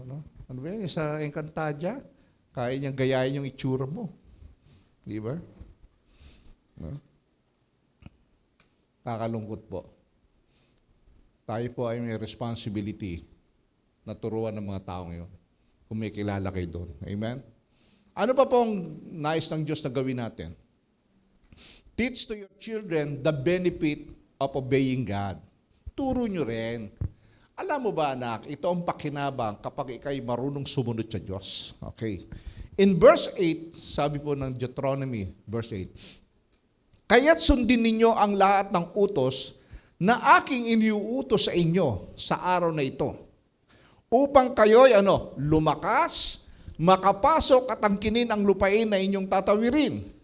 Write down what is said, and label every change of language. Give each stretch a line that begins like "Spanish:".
Filipino: No? Ano ba yun? Sa Encantadia, kaya niyang gayahin yung itsura mo. Di ba? No? Kakalungkot po. Tayo po ay may responsibility na turuan ng mga taong yun. Kung may kilala kayo doon. Amen? Ano pa pong nais ng Diyos na gawin natin?
English: Teach to your children the benefit of obeying God.
Filipino: Turo nyo rin. Alam mo ba, anak, ito ang pakinabang kapag ikay marunong sumunod sa Diyos. Okay. In verse 8, sabi po ng Deuteronomy, verse 8, kaya't sundin ninyo ang lahat ng utos na aking iniuutos sa inyo sa araw na ito, upang kayo'y lumakas, makapasok at angkinin ang lupain na inyong tatawirin.